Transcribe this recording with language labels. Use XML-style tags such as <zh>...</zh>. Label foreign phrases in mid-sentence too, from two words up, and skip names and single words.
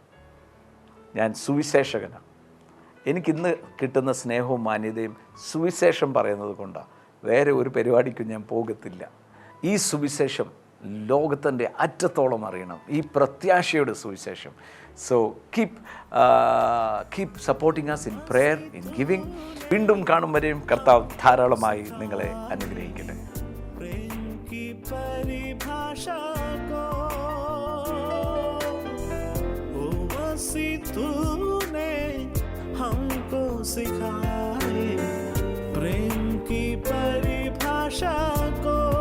<ml>ഞാൻ സുവിശേഷകനാണ്. എനിക്കിന്ന് കിട്ടുന്ന സ്നേഹവും മാന്യതയും സുവിശേഷം പറയുന്നത് കൊണ്ടാണ്. വേറെ ഒരു പരിപാടിക്കും ഞാൻ പോകത്തില്ല. ഈ സുവിശേഷം ലോകത്തിൻ്റെ അറ്റത്തോളം അറിയണം, ഈ പ്രത്യാശയുടെ സുവിശേഷം.</ml> <en>so keep supporting us in prayer, in giving.</en> <ml>വീണ്ടും കാണും വരെയും കർത്താവ് ധാരാളമായി നിങ്ങളെ അനുഗ്രഹിക്കട്ടെ.</ml> <hi>हमको सिखाए प्रेम की परिभाषा को,</hi>